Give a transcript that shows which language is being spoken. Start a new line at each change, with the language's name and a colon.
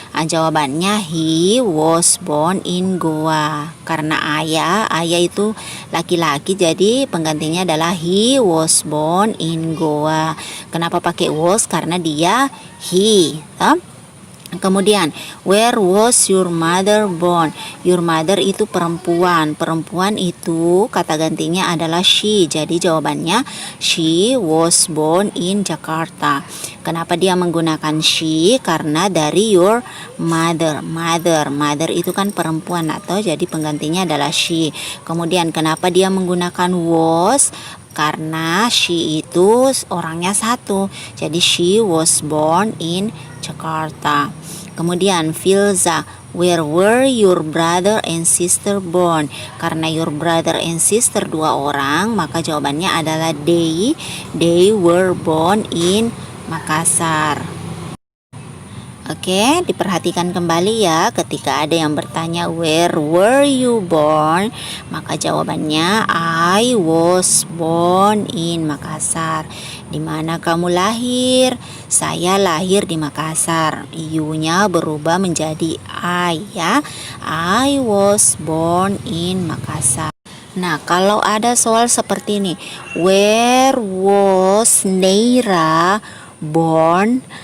Indonesian: Jawabannya
English: he was born in Goa.
Indonesian: Karena ayah itu laki-laki, jadi penggantinya adalah
English: he was born in Goa.
Indonesian: Kenapa pakai was? Karena dia he. Kemudian
English: where was your mother born? Your mother
Indonesian: itu perempuan. Perempuan itu kata gantinya adalah she. Jadi jawabannya
English: she was born in Jakarta.
Indonesian: Kenapa dia menggunakan she? Karena dari
English: your mother.
Indonesian: Mother itu kan perempuan atau jadi penggantinya adalah she. Kemudian kenapa dia menggunakan was? Karena she itu orangnya satu. Jadi
English: she was born in Jakarta.
Indonesian: Kemudian
English: Filza, where were your brother and sister born?
Indonesian: Karena
English: your brother and sister
Indonesian: dua orang, maka jawabannya adalah
English: they were born in Makassar.
Indonesian: Oke, diperhatikan kembali ya. Ketika ada yang bertanya
English: where were you born,
Indonesian: maka jawabannya
English: I was born in Makassar.
Indonesian: Di mana kamu lahir? Saya lahir di Makassar. You-nya berubah menjadi I ya.
English: I was born in Makassar.
Indonesian: Nah, kalau ada soal seperti ini,
English: where was Neira born?